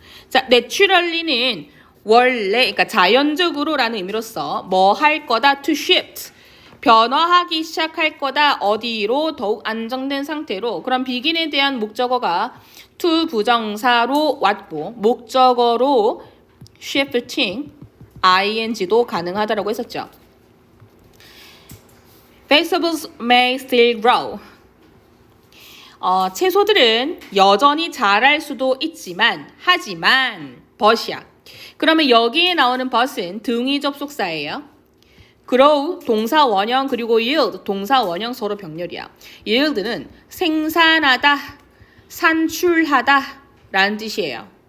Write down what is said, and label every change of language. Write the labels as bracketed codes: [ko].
[ko] 자, naturally는 원래 그러니까 자연적으로라는 의미로서 뭐 할 거다 to shift 변화하기 시작할 거다 어디로 더욱 안정된 상태로 그럼 begin에 대한 목적어가 to 부정사로 왔고 목적어로 shifting ing도 가능하다라고 했었죠. [en] Vegetables may still grow. [ko] 채소들은 여전히 자랄 수도 있지만 하지만 but이야. 그러면 여기에 나오는 but은 등위 접속사예요. grow 동사 원형 그리고 yield 동사 원형 서로 병렬이야. yield는 생산하다, 산출하다 라는 뜻이에요.